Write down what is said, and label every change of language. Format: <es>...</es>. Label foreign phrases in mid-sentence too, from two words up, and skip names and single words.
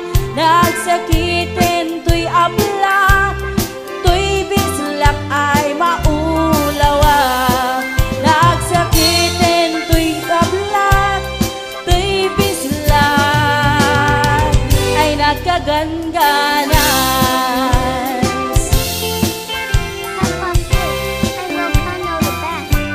<kne>Nagsakiten tuy ablak, tuy bislak ay maulawa. Nagsakiten tuy ablak, tuy bislak ay nagkagangganas.</kne> <en>Have fun too. I love Kano the best.</en>